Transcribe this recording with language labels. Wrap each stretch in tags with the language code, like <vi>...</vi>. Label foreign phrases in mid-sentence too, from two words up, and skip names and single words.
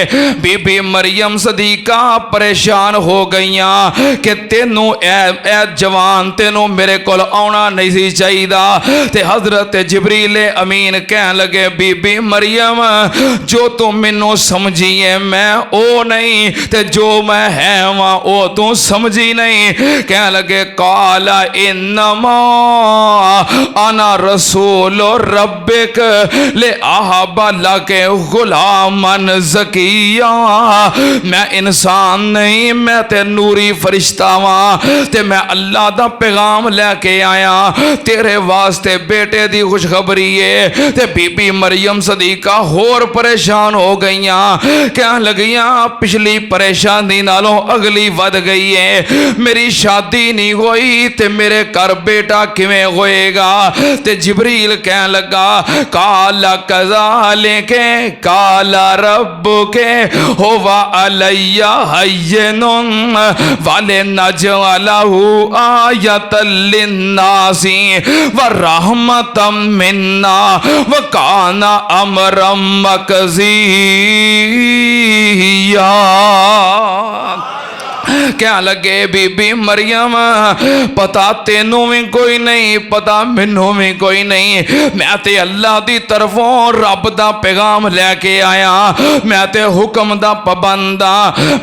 <pa>ਬੀਬੀ ਮਰੀਅਮ ਸਦੀਕਾ ਪਰੇਸ਼ਾਨ ਹੋ ਗਈਆਂ ਕਿ ਤੈਨੂੰ ਐ ਜਵਾਨ ਤੈਨੂੰ ਮੇਰੇ ਕੋਲ ਆਉਣਾ ਨਹੀਂ ਸੀ ਚਾਹੀਦਾ। ਤੇ ਹਜ਼ਰਤ ਜਿਬਰੀਲ ਅਮੀਨ ਕਹਿਣ ਲੱਗੇ ਬੀਬੀ ਮਰੀਅਮ ਜੋ ਤੂੰ ਮੈਨੂੰ ਸਮਝੀ ਹੈਂ ਮੈਂ ਉਹ ਨਹੀਂ, ਤੇ ਜੋ ਮੈਂ ਹੈ ਵਾਂ ਉਹ ਤੂੰ ਸਮਝੀ ਨਹੀਂ। ਕਹਿਣ ਲੱਗੇ</pa> <ar>قال إنما أنا رسول ربك لأهب لك غلاما زكيا.</ar> <pa>ਮੈਂ ਇਨਸਾਨ ਨਹੀਂ, ਮੈਂ ਤੇ ਨੂਰੀ ਫ਼ਰਿਸ਼ਤਾ ਵਾਂ ਤੇ ਮੈਂ ਅੱਲਾਹ ਦਾ ਪੈਗ਼ਾਮ ਲੈ ਕੇ ਆਇਆ ਤੇਰੇ ਵਾਸਤੇ ਬੇਟੇ ਦੀ ਖ਼ੁਸ਼ਖ਼ਬਰੀ ਹੈ। ਤੇ ਬੀਬੀ ਮਰੀਅਮ ਸਦੀਕਾ ਹੋਰ ਪਰੇਸ਼ਾਨ ਹੋ ਗਈਆਂ, ਕਹਿਣ ਲੱਗੀਆਂ ਪਿਛਲੀ ਪਰੇਸ਼ਾਨੀ ਨਾਲੋਂ ਅਗਲੀ ਵਧ ਗਈ ਹੈ, ਮੇਰੀ ਸ਼ਾਦੀ ਨਹੀਂ ਹੋਈ ਤੇ ਮੇਰੇ ਘਰ ਬੇਟਾ ਕਿਵੇਂ ਹੋਏਗਾ। ਤੇ ਜਿਬਰੀਲ ਕਹਿਣ ਲੱਗਾ</pa> <ar>قال كذلك قال ربك هو علي هين ولنجعله آية للناس ورحمة منا وكان أمرا مقضيا.</ar> <pa>ਕਹਿ ਲੱਗੇ ਬੀਬੀ ਮਰੀਅਮ ਪਤਾ ਤੈਨੂੰ ਵੀ ਕੋਈ ਨਹੀਂ, ਪਤਾ ਮੈਨੂੰ ਵੀ ਕੋਈ ਨਹੀਂ, ਮੈਂ ਤੇ ਅੱਲਾਹ ਦੀ ਤਰਫ਼ੋਂ ਰੱਬ ਦਾ ਪੈਗ਼ਾਮ ਲੈ ਕੇ ਆਇਆ, ਮੈਂ ਤੇ ਹੁਕਮ ਦਾ ਪਾਬੰਦ ਹਾਂ।</pa>